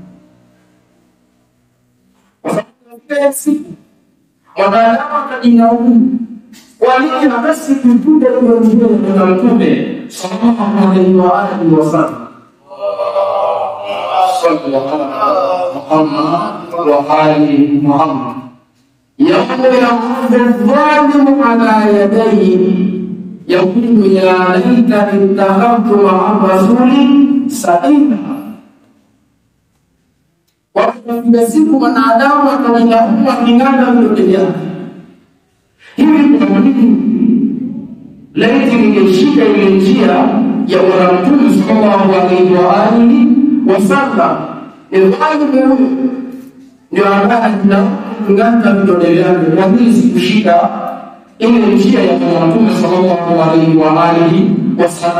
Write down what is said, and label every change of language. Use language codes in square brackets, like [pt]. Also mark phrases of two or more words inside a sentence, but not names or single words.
[sw] Kwa sababu ile siku mwanadamu atajilaumu kwa nini basi kutuda ile njia ya Mtume [ar] صلى الله عليه وآله وسلم. محمد وآل محمد يوم يعض الظالم على يديه يقول يا ليتني اتخذت مع الرسول سبيلا. [sw] Kwa siku mwanadamu atajilaumu aking'ata vidole vyake. Hivi kuna nini? Laiti ningeshika ile njia ya Bwana Mtume [ar] صلى الله عليه وآله وسلم, [sw] ndio ambaye ngata vidole vyake, lakini sikushika ile njia ya Mtume [ar] صلى الله عليه وآله وسلم.